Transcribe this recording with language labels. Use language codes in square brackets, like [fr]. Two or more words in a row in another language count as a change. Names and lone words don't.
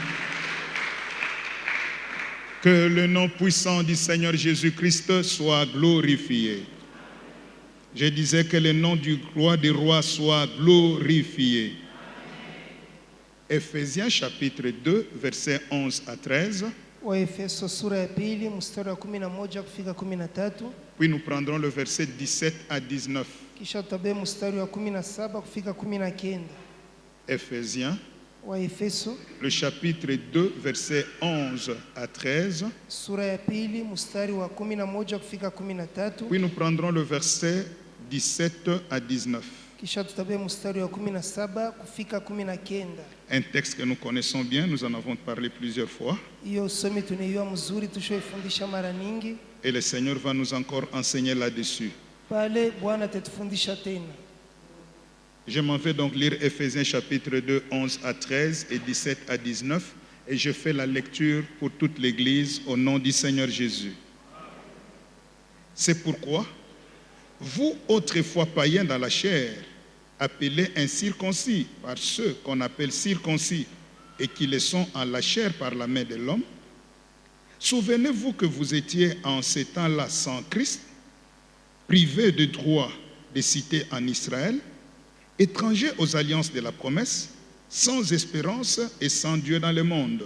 [fr] Que le nom puissant du Seigneur Jésus-Christ soit glorifié. Je disais que le nom du roi des rois soit glorifié. Ephésiens chapitre 2, versets 11 à 13. [sw] Waefeso sura ya pili mstari wa 11 kufika 13. [fr] Puis nous prendrons le verset 17 à 19. [sw] Kisha tutabe mstari wa 17 kufika 19. [fr] Ephésiens, [sw] Waefeso [fr] le chapitre 2, versets 11 à 13. [sw] sura ya pili mstari wa 11 kufika 13. [fr] Puis nous prendrons le verset 17 à 19. [sw] Kisha tutabe mstari wa 17 kufika 19. [fr] Un texte que nous connaissons bien, nous en avons parlé plusieurs fois. [sw] Hiyo somi tunaiwa mzuri tushoifundisha mara nyingi. [fr] Et le Seigneur va nous encore enseigner là-dessus. [sw] Pale Bwana atatufundisha tena. [fr] Je m'en vais donc lire Ephésiens chapitre 2, 11 à 13 et 17 à 19. Et je fais la lecture pour toute l'Église au nom du Seigneur Jésus. C'est pourquoi, vous autrefois païens dans la chair, appelés incirconcis par ceux qu'on appelle circoncis et qui le sont en la chair par la main de l'homme, souvenez-vous que vous étiez en ces temps-là sans Christ, privés de droit de cité en Israël, étrangers aux alliances de la promesse, sans espérance et sans Dieu dans le monde.